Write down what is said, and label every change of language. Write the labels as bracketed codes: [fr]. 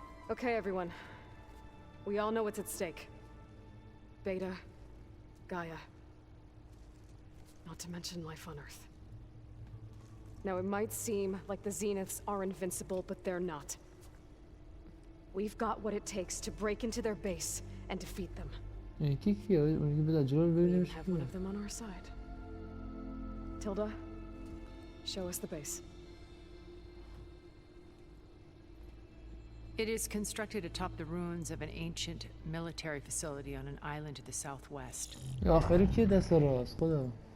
[en] Okay, everyone. We all know what's at stake. Beta, Gaia. Not to mention life on Earth. Now, it might seem like the Zeniths are invincible, but they're not. We've got what it takes to break into their base and defeat them. [fa] یکی کیه؟ اون یکی بذار جلو ببینیم [en] We have one of them on our side. Tilda, show us the base. It is constructed atop the ruins of an ancient military facility on an island to the southwest. [fa] یا آخری کیه دست راست خدا